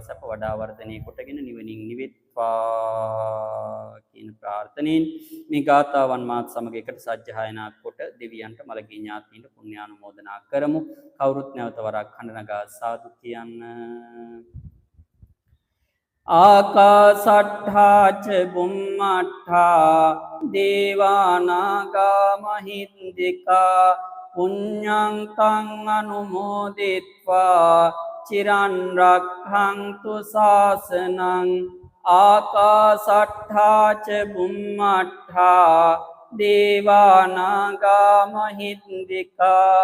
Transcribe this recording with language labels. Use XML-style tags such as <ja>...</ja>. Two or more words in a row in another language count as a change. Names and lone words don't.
<si>සප වඩා වර්ධනය කොටගෙන නිවනින් නිවෙත්වා කියන ප්‍රාර්ථනෙන් මේ ගාථාවන් මාත් සමග එකට සජ්ජායනා කොට දෙවියන්ට මළගිය ඥාතීන්ට පුණ්‍යානුමෝදනා කරමු. කවුරුත් නැවත වරක් හඬ නගා සාදු කියන්න.</si> <pi>ආකාසට්ඨා ච බුම්මට්ඨා දේවානාගා මහින්దికා පුඤ්ඤං තං අනුමෝදිත්වා චිරන් රක්ඛන්තු ශාසනං ආකාසට්ඨා ච බුම්මට්ඨා දේවානාගා මහින්దికා</pi>